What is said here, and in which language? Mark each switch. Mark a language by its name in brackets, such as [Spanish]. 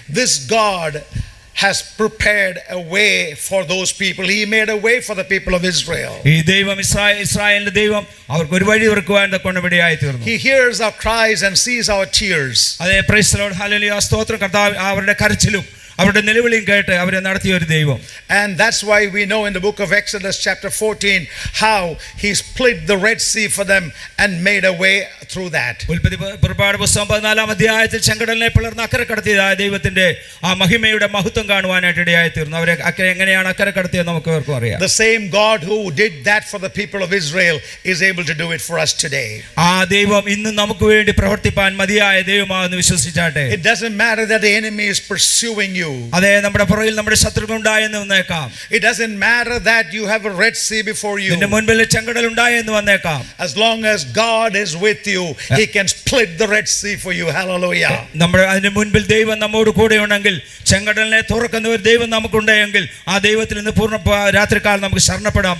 [English] This God has prepared a way for those people. He made a way for the people of Israel. [Malayalam] ഈ ദൈവം ഇസ്രായേലിന്റെ ദൈവം അവർക്ക് ഒരു വഴി ഒരുക്കുവാൻ കൊണ്ടുപടിയായി തീർന്നു. [English] He hears our cries and sees our tears. [Malayalam] അതേ, [English] praise the Lord, [Malayalam] ഹല്ലേലൂയ, സ്തോത്രം. കർത്താവ് അവരുടെ കരച്ചിലും അവരുടെ നിലവിളിയും കേട്ട് അവരെ നടത്തിയ ഒരു ദൈവം. [English] And that's why we know in the book of Exodus chapter 14 how he split the Red Sea for them and made a way through that. [Malayalam] പുറപ്പാട് പുസ്തകം 14-ാം അധ്യായത്തിൽ ചെങ്കടലിനെ പിളർന്ന് അക്കരെ കടത്തിയതായ ദൈവത്തിന്റെ ആ മഹിമയുടെ മഹത്വം കാണുവാനായിട്ട് ഇടയായി തീർന്നു. അവരെ എങ്ങനെയാണ് അക്കരെ കടത്തിയത് നമുക്ക് അവർക്കും അറിയാം. [English] The same God who did that for the people of Israel is able to do it for us today. [Malayalam] ആ ദൈവം ഇന്ന് നമുക്ക് വേണ്ടി പ്രവർത്തിപ്പാൻ മതിയായ ദൈവമാണെന്ന് വിശ്വസിച്ചാട്ടെ. [English] It doesn't matter that the enemy is pursuing you. [Malayalam] അതേ, നമ്മുടെ പുറകിൽ നമ്മുടെ ശത്രുക്കൾ ഉണ്ടായെന്ന് വന്നേക്കാം. [English] It doesn't matter that you have a Red Sea before you. [Malayalam] നിന്റെ മുൻപിൽ ചെങ്കടൽ ഉണ്ടായെന്ന് വന്നേക്കാം. [English] As long as God is with you, he can split the Red Sea for you. Hallelujah. [Malayalam] നമ്മുടെ അതിന്റെ മുൻപിൽ ദൈവം നമ്മോട് കൂടെ ഉണ്ടെങ്കിൽ, ചെങ്കടലിനെ തുറക്കുന്ന ഒരു ദൈവം നമുക്കുണ്ടെങ്കിൽ ആ ദൈവത്തിൽ നിന്ന് പൂർണ്ണ രാത്രികാലം നമുക്ക് ശരണപ്പെടാം.